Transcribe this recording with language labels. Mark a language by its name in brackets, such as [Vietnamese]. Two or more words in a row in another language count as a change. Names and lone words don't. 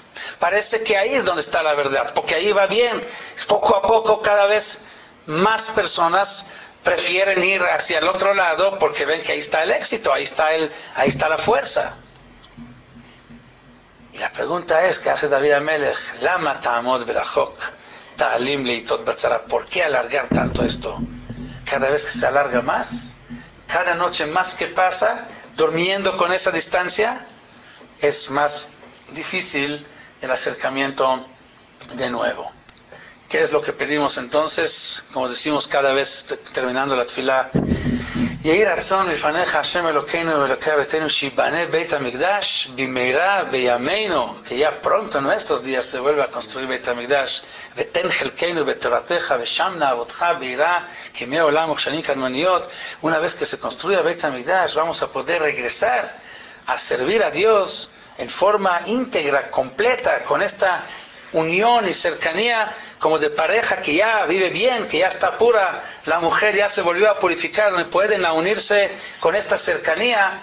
[Spanish] Parece que ahí es donde está la verdad, porque ahí va bien. Poco a poco, cada vez más personas prefieren ir hacia el otro lado porque ven que ahí está el éxito, ahí está la fuerza. Y la pregunta es, ¿qué hace David Amelech? [Hebrew] למה תעמוד ברחוק תעלים לעתות בצרה. [Spanish] ¿Por qué alargar tanto esto? Cada vez que se alarga más, cada noche más que pasa, durmiendo con esa distancia, es más difícil el acercamiento de nuevo. ¿Qué es lo que pedimos entonces? Como decimos cada vez terminando la tefilá, [Hebrew] יהי רצון מלפניך השם אלוקינו אלוקי אבותינו שיבנה בית המקדש במהרה בימינו, [Spanish] que ya pronto en nuestros días se vuelva a construir Beit HaMikdash, [Hebrew] ותן חלקנו בתורתך ושם נעבדך ביראה כימי עולם וכשנים קדמוניות. [Spanish] Una vez que se construya Beit HaMikdash, vamos a poder regresar a servir a Dios en forma íntegra, completa, con esta unión y cercanía como de pareja que ya vive bien, que ya está pura, la mujer ya se volvió a purificar, donde pueden unirse con esta cercanía.